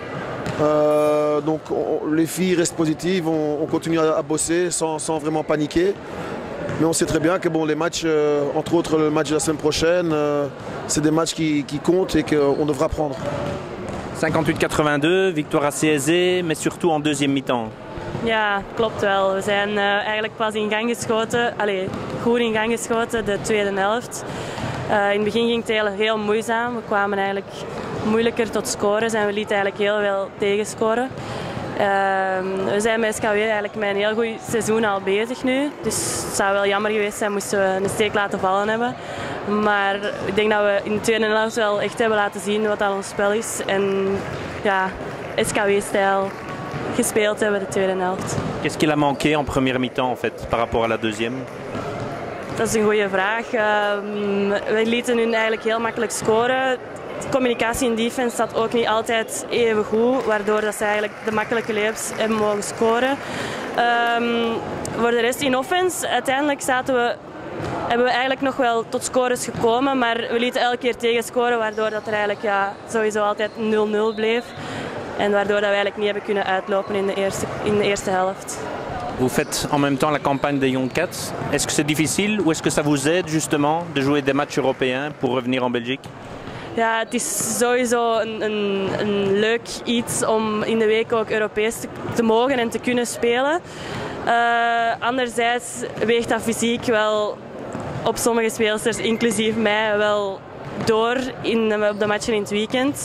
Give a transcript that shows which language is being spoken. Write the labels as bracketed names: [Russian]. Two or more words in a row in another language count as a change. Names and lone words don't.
[French] Donc les filles restent positives, on continue à bosser sans vraiment paniquer. Mais on sait très bien que les matchs, entre autres le match de la semaine prochaine, c'est des matchs qui comptent et qu'on devra prendre. 58-82, victoire assez aisée, mais surtout en deuxième mi-temps. [Dutch] Ja, klopt wel. We zijn eigenlijk pas in gang geschoten, goed in gang geschoten de tweede helft. In het begin ging het eigenlijk heel moeizaam. We kwamen eigenlijk moeilijker tot scores en we lieten eigenlijk heel veel tegenscoren. We zijn bij SKW eigenlijk met een heel goed seizoen al bezig nu. Dus het zou wel jammer geweest zijn moesten we een steek laten vallen hebben. Maar ik denk dat we in de tweede helft wel echt hebben laten zien wat al ons spel is. En ja, SKW-stijl gespeeld hebben de tweede helft. [French] Qu'est-ce qu'il a manqué en première mi-temps en fait, par rapport à la deuxième? [Dutch] Dat is een goede vraag. We lieten hun eigenlijk heel makkelijk scoren. De communicatie in defense zat ook niet altijd even goed, waardoor dat ze eigenlijk de makkelijke layups hebben mogen scoren. Voor de rest in offense, uiteindelijk hebben we eigenlijk nog wel tot scores gekomen, maar we lieten elke keer tegenscoren, waardoor dat er eigenlijk sowieso altijd 0-0 bleef. En waardoor dat we eigenlijk niet hebben kunnen uitlopen in de eerste helft. [French] Vous faites en même temps la campagne des Young Cats. Est-ce que c'est difficile ou est-ce que ça vous aide justement de jouer des matchs européens pour revenir en Belgique? [Dutch] Ja, het is sowieso een leuk iets om in de week ook Europees te mogen en te kunnen spelen. Anderzijds weegt dat fysiek wel op sommige speelsters, inclusief mij, wel door op de matchen in het weekend.